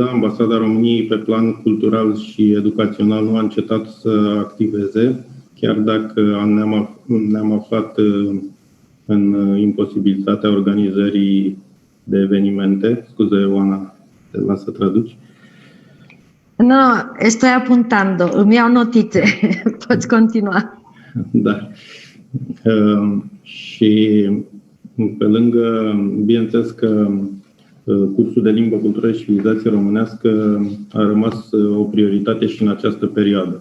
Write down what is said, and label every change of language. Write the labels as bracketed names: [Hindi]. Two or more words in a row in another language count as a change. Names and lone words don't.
[Romanian] Ambasada României pe plan cultural și educațional nu a încetat să activeze, chiar dacă ne-am aflat în imposibilitatea organizării de evenimente. Scuze, Oana, te las să traduci. [Spanish] No, estoy apuntando, [Romanian] îmi iau notițe. Poți continua. Da. Și pe lângă, bineînțeles că cursul de limbă, cultură și civilizație românească a rămas o prioritate și în această perioadă.